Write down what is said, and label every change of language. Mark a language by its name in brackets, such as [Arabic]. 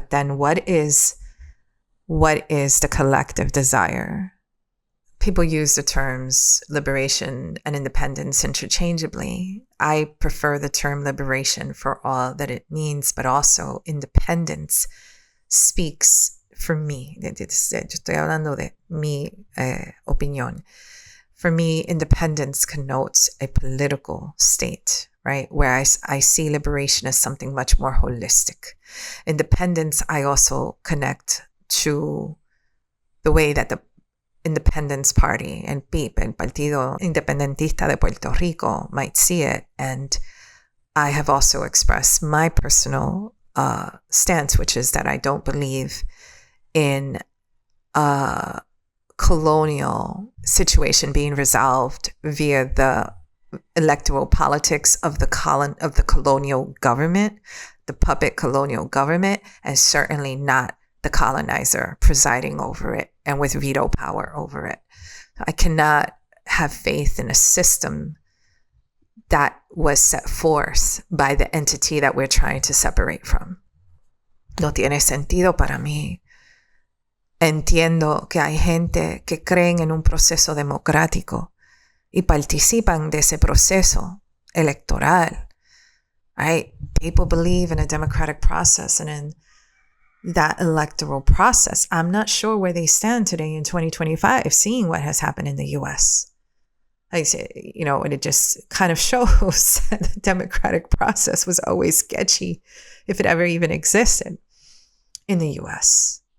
[English] But then what is the collective desire? People use the terms liberation and independence interchangeably. I prefer the term liberation for all that it means, but also independence speaks for me. [Spanish] Estoy hablando de mi opinión. [English] For me, independence connotes a political state, right? Where I see liberation as something much more holistic. Independence, I also connect to the way that the Independence Party and PIP, el Partido Independentista de Puerto Rico, might see it. And I have also expressed my personal stance, which is that I don't believe in a colonial situation being resolved via the electoral politics of the colonial government, the puppet colonial government, and certainly not the colonizer presiding over it and with veto power over it. I cannot have faith in a system that was set forth by the entity that we're trying to separate from. [Spanish] No tiene sentido para mí. Entiendo que hay gente que creen en un proceso democrático y participan de ese proceso electoral, [English] right? People believe in a democratic process and in that electoral process. I'm not sure where they stand today in 2025, seeing what has happened in the US. Like I said, and it just kind of shows that the democratic process was always sketchy, if it ever even existed in the US.